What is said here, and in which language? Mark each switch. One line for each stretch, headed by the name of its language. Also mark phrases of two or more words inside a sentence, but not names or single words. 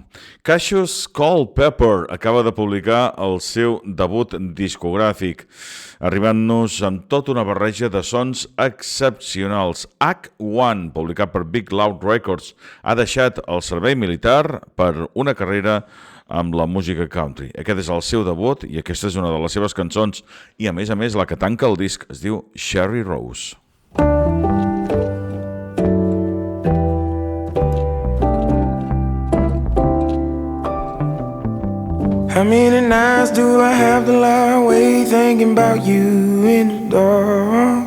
Catalan: Cassius Culpepper acaba de publicar el seu debut discogràfic, arribant-nos amb tota una barreja de sons excepcionals. Act 1, publicat per Big Loud Records, ha deixat el servei militar per una carrera amb la música country. Aquest és el seu debut i aquesta és una de les seves cançons i a més la que tanca el disc es diu Cherry Rose.
English: How many nights do I have to lie awake thinking about you in the dark?